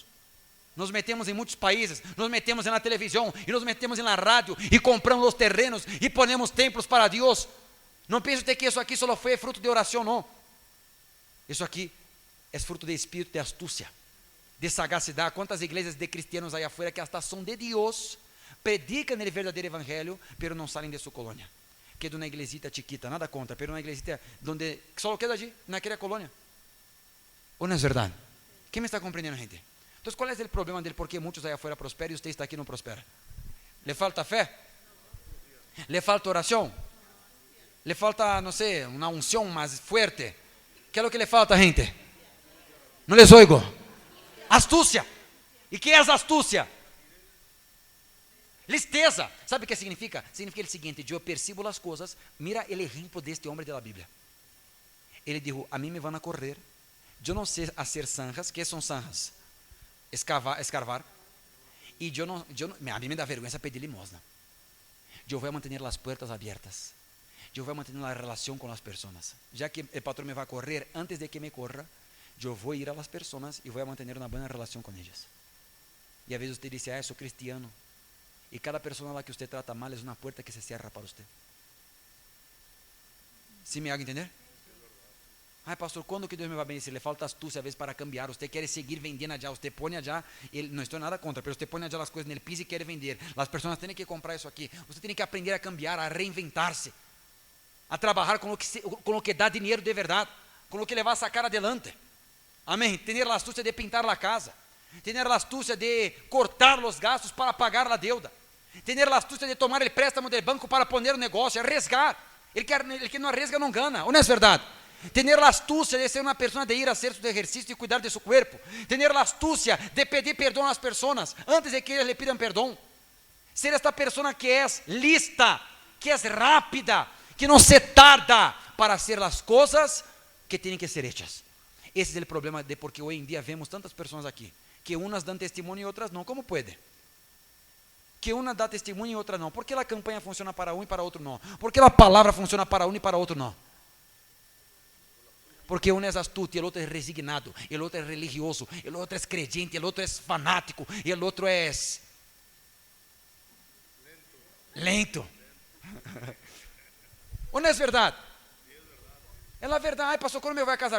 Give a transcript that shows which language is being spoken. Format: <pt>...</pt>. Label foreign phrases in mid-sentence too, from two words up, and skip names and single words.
<pt>Nos metemos em muitos países, nos metemos na televisão e nos metemos na rádio e compramos os terrenos e ponemos templos para Deus. Não pense que isso aqui só foi fruto de oração, não. Isso aqui é fruto de espírito de astúcia, de sagacidade. Quantas igrejas de cristianos aí</pt> <es>afuera que hasta</es> <pt>são de Deus, predicam o verdadeiro evangelho, pero não saem de sua colônia. Que é de uma</pt> <es>iglesita chiquita,</es> <pt>nada contra, pero uma iglesita donde só</pt> <es>queda allí,</es> <pt>naquela colônia. Ou não é verdade? Quem me está compreendendo, gente? Então, qual é o problema dele? Porque muitos aí afuera prosperam e você está aqui e não prospera.</pt> <es>Le falta fé? Le falta oração? Le falta,</es> <pt>não sei, uma unção mais forte? Que é o que</pt> <es>le falta,</es> <pt>gente?</pt> <es>Não les oigo.</es> <pt>Astúcia. E que é a astúcia? Listeza. Sabe o que significa? Significa o seguinte: eu percibo as coisas. Mira o exemplo deste homem da Bíblia. Ele disse: a mim me vão a correr. Eu não sei fazer zanjas. Que são zanjas? Escarvar. E a mim me dá vergonha pedir limosna. Eu vou manter as portas abertas. Eu vou manter a relação com as pessoas. Já que o patrão me vai correr, antes de que me corra, eu vou ir a las pessoas e vou manter uma boa relação com elas. E às vezes você diz: sou cristiano. E cada pessoa lá que você trata mal é uma porta que se cierra para você.</pt> <es>¿Sí me hago entender?</es> <pt>Ai, pastor, quando que Deus me vai bendizer? Le falta astúcia, às vezes, para cambiar. Você quer seguir vendendo allá. Você põe allá, não estou nada contra, mas você põe allá as coisas no piso e quer vender. As pessoas têm que comprar isso aqui. Você tem que aprender a cambiar, a reinventar-se, a trabalhar com o que dá dinheiro de verdade, com o que le vai</pt> <es>sacar adelante.</es> <pt>Amém? Ter a astúcia de pintar a casa, ter a astúcia de cortar os gastos para pagar a deuda, ter a astúcia de tomar o préstamo do banco para poner o negócio, arriesgar. Ele que não arriesga não gana, ou não é verdade?</pt> <es>Tener la astucia de ser una persona de ir a hacer su ejercicio y cuidar de su cuerpo. Tener la astucia de pedir perdón a las personas antes de que ellas le pidan perdón. Ser esta persona que es lista, que es rápida, que no se tarda para hacer las cosas que tienen que ser hechas. Ese es el problema de porque hoy en día vemos tantas personas aquí, que unas dan testimonio y otras no. ¿Cómo puede? Que una da testimonio y otra no. ¿Por qué la campaña funciona para uno y para otro no? ¿Por qué la palabra funciona para uno y para otro no?</es> <pt>Porque um é astuto, e o outro é resignado, e o outro é religioso, e o outro é creyente, e o outro é fanático, e o outro é lento. Ou não é verdade? É a verdade. Ai, pastor, quando me vai casar?</pt>